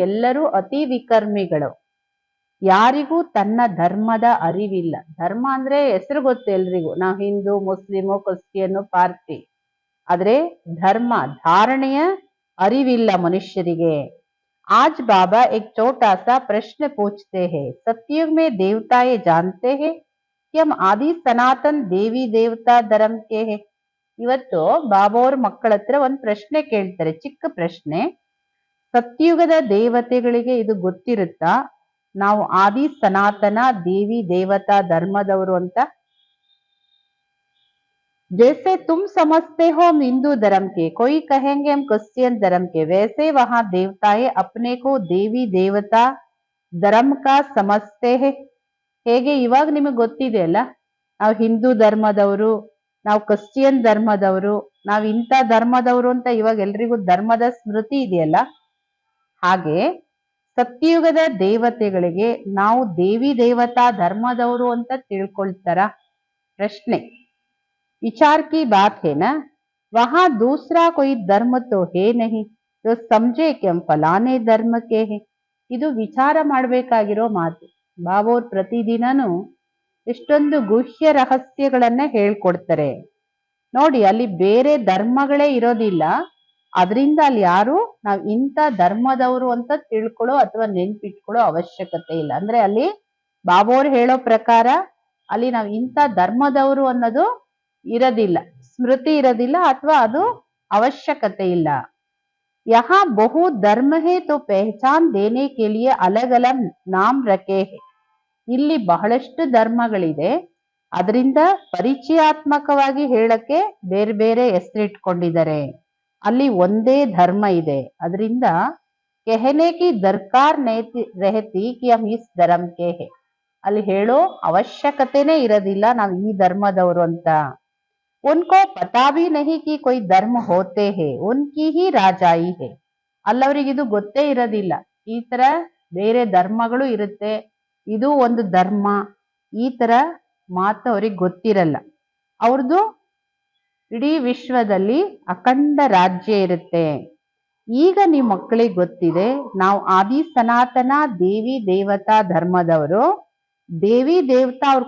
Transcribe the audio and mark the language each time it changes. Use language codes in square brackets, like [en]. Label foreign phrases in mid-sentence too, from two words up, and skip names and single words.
[kn] ಎಲ್ಲರೂ ಅತಿ ವಿಕರ್ಮಿಗಳು ಯಾರಿಗೂ ತನ್ನ ಧರ್ಮದ ಅರಿವಿಲ್ಲ ಧರ್ಮ ಅಂದ್ರೆ ಹೆಸರು ಗೊತ್ತು ಎಲ್ರಿಗೂ ನಾವು ಹಿಂದೂ ಮುಸ್ಲಿಮು ಕ್ರಿಶ್ಚಿಯನ್ ಪಾರ್ಸಿ ಆದ್ರೆ ಧರ್ಮ ಧಾರಣೆಯ ಅರಿವಿಲ್ಲ ಮನುಷ್ಯರಿಗೆ [hi] आज बाबा एक छोटा सा प्रश्न पूछते हैं सतयुग में देवता ये जानते हैं कि हम आदि सनातन देवी देवता धर्म के हैं [kn] ಇವತ್ತು ಬಾಬಾ ಅವ್ರ ಮಕ್ಕಳ ಹತ್ರ ಒಂದು ಪ್ರಶ್ನೆ ಕೇಳ್ತಾರೆ ಚಿಕ್ಕ ಪ್ರಶ್ನೆ ಸತ್ಯುಗದ ದೇವತೆಗಳಿಗೆ ಇದು ಗೊತ್ತಿರುತ್ತಾ ನಾವು ಆದಿ ಸನಾತನ ದೇವಿ ದೇವತಾ ಧರ್ಮದವರು ಅಂತ [hi] जैसे तुम समझते हो हम हिंदू धर्म के कोई कहेंगे हम क्रिश्चियन धर्म के वैसे वहां देवताएं अपने को देवी देवता धर्म का समझते हैं [kn] ಹೇಗೆ ಇವಾಗ ನಿಮಗೆ ಗೊತ್ತಿದೆ ಅಲ್ಲ ನಾವು ಹಿಂದೂ ಧರ್ಮದವರು ನಾವು ಕ್ರಿಶ್ಚಿಯನ್ ಧರ್ಮದವರು ನಾವು ಇಂಥ ಧರ್ಮದವರು ಅಂತ ಇವಾಗ ಎಲ್ರಿಗೂ ಧರ್ಮದ ಸ್ಮೃತಿ ಇದೆಯಲ್ಲ ಹಾಗೆ ಸತ್ಯಯುಗದ ದೇವತೆಗಳಿಗೆ ನಾವು ದೇವಿ ದೇವತಾ ಧರ್ಮದವರು ಅಂತ ತಿಳ್ಕೊಳ್ತಾರ ಪ್ರಶ್ನೆ [hi] विचार की बात है ना वहां दूसरा कोई धर्म तो है नहीं जो समझे कि हम फलाने धर्म के हैं [kn] ಇದು ವಿಚಾರ ಮಾಡಬೇಕಾಗಿರೋ ಮಾತು ಬಾಬಾ ಅವ್ರು ಪ್ರತಿದಿನನೂ ಎಷ್ಟೊಂದು ಗುಹ್ಯ ರಹಸ್ಯಗಳನ್ನ ಹೇಳ್ಕೊಡ್ತಾರೆ ನೋಡಿ ಅಲ್ಲಿ ಬೇರೆ ಧರ್ಮಗಳೇ ಇರೋದಿಲ್ಲ ಅದರಿಂದ ಅಲ್ಲಿ ಯಾರು ನಾವು ಇಂಥ ಧರ್ಮದವರು ಅಂತ ತಿಳ್ಕೊಳ್ಳೋ ಅಥವಾ ನೆನ್ಪಿಟ್ಕೊಳ್ಳೋ ಅವಶ್ಯಕತೆ ಇಲ್ಲ ಅಂದ್ರೆ ಅಲ್ಲಿ ಬಾಬಾ ಅವ್ರು ಹೇಳೋ ಪ್ರಕಾರ ಅಲ್ಲಿ ನಾವು ಇಂಥ ಧರ್ಮದವರು ಅನ್ನೋದು ಇರೋದಿಲ್ಲ ಸ್ಮೃತಿ ಇರೋದಿಲ್ಲ ಅಥವಾ ಅದು ಅವಶ್ಯಕತೆ ಇಲ್ಲ [hi] यहाँ बहु धर्म है तो पहचान देने के लिए अलग अलग नाम रखे हैं [kn] ಇಲ್ಲಿ ಬಹಳಷ್ಟು ಧರ್ಮಗಳಿದೆ ಅದರಿಂದ ಪರಿಚಯಾತ್ಮಕವಾಗಿ ಹೇಳಕ್ಕೆ ಬೇರೆ ಬೇರೆ ಹೆಸರಿಟ್ಕೊಂಡಿದ್ದಾರೆ ಅಲ್ಲಿ ಒಂದೇ ಧರ್ಮ ಇದೆ ಅದರಿಂದ [hi] कहने की दरकार नहीं रहती कि हम इस धर्म के हैं [kn] ಅಲ್ಲಿ ಹೇಳೋ ಅವಶ್ಯಕತೆನೇ ಇರೋದಿಲ್ಲ ನಾವು ಈ ಧರ್ಮದವರು ಅಂತ [hi] उनको पता भी नहीं कि कोई धर्म होते हैं उनकी ही राजाई है [kn] ಅಲ್ಲವರಿಗೆ ಇದು ಗೊತ್ತೇ ಇರೋದಿಲ್ಲ ಈ ತರ ಬೇರೆ ಧರ್ಮಗಳು ಇರುತ್ತೆ ಇದು ಒಂದು ಧರ್ಮ ಈ ತರ ಮಾತು ಅವ್ರಿಗೆ ಗೊತ್ತಿರಲ್ಲ ಅವ್ರದ್ದು ಇಡೀ ವಿಶ್ವದಲ್ಲಿ ಅಖಂಡ ರಾಜ್ಯ ಇರುತ್ತೆ ಈಗ ನಿಮ್ಮ ಮಕ್ಕಳಿಗೆ ಗೊತ್ತಿದೆ ನಾವು ಆದಿ ಸನಾತನ ದೇವಿ ದೇವತಾ ಧರ್ಮದವರು ದೇವಿ ದೇವತಾ ಅವ್ರ